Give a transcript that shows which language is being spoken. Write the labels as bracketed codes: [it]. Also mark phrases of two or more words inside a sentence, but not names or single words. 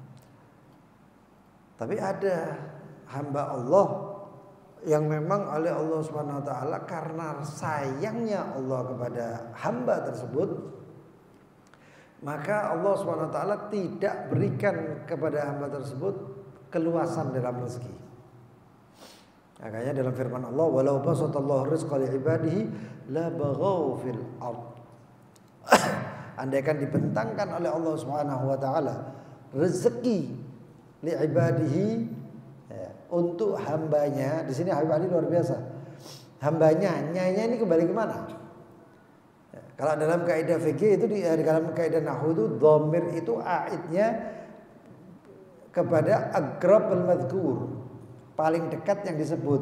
[id] Tapi ada hamba Allah yang memang oleh Allah [ar] سبحانه وتعالى [id] karena sayangnya Allah kepada hamba tersebut, maka Allah [ar] سبحانه وتعالى [id] tidak berikan kepada hamba tersebut keluasan dalam rezeki. Makanya dalam firman Allah, [ar] ولو بسط الله الرزق لعباده لبغوا في الأرض. [id] Andaikan dibentangkan oleh Allah [ar] سبحانه وتعالى [id] rezeki [ar] لعباده, [id] ya, untuk hambanya. Di sini hamba ini luar biasa. Hambanya, nyanya ini kembali ke mana? Ya, kalau dalam kaidah fikih itu di dalam kaidah nahwu itu dhamir itu aidnya kepada [ar] أقرب المذكور, [id] paling dekat yang disebut.